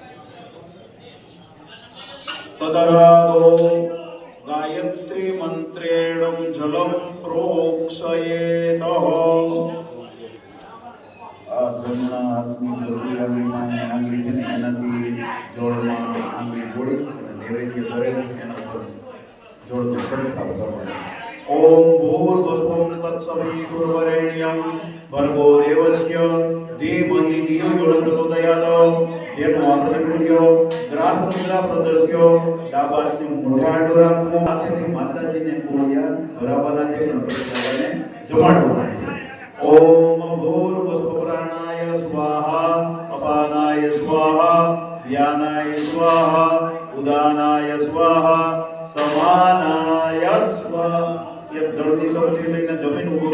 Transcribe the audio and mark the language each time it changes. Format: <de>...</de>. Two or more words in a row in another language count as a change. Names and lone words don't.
<sa>તતરાદો ગાયત્રી મંત્રેણ જલમ પ્રોક્ષયેત</sa> <gu>આ જમણા હાથની જમણી આંગળીમાં આંગળી છે ને એનાથી જોડમાં આંગળી જોડી અને નૈવેદ્ય ધરી એના ઉપર જોડનો છંટકાવ કરવાનો</gu> <sa>ઓમ ભૂર્ભુવઃ તત્સવિતુર્વરેણ્યં ભર્ગો દેવસ્ય ધીમહિ ધિયો यो न प्रचोदयात्</sa> <gu>તેનો આંતરિકૃત્ય</gu> <sa>ગ્રાસમુદ્રા પ્રદર્શ્ય</sa> <gu>ડાબા હાથની મોઢાડો રાખવો હાથેથી માતાજીને કોળિયા ભરાવાના છે ગણપતિ દાદાને જમાડવાના છે ઓમ</gu> <sa>ભૂર્ભુવઃ પ્રાણાય સ્વાહા અપાનાય સ્વાહા વ્યાનાય સ્વાહા ઉદાનાય સ્વાહા સમાનાય સ્વાહા</sa> <gu>એક જળની ચમચી લઈને જમીન ઉપર</gu>